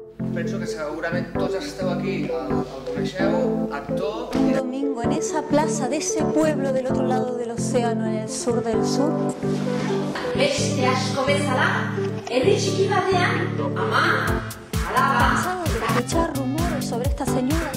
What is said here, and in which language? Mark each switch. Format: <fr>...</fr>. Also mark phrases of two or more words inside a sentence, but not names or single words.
<ca>penso que segurament tots els que esteu aquí el coneixeu, actor...</ca> <es>Un domingo en esa plaza de ese pueblo del otro lado del océano, en el sur del sur.</es> <eu>Beste asko bezala, herri txiki batean, ama, alaba...</eu> <es>Cansado de escuchar rumores sobre esta señora</es>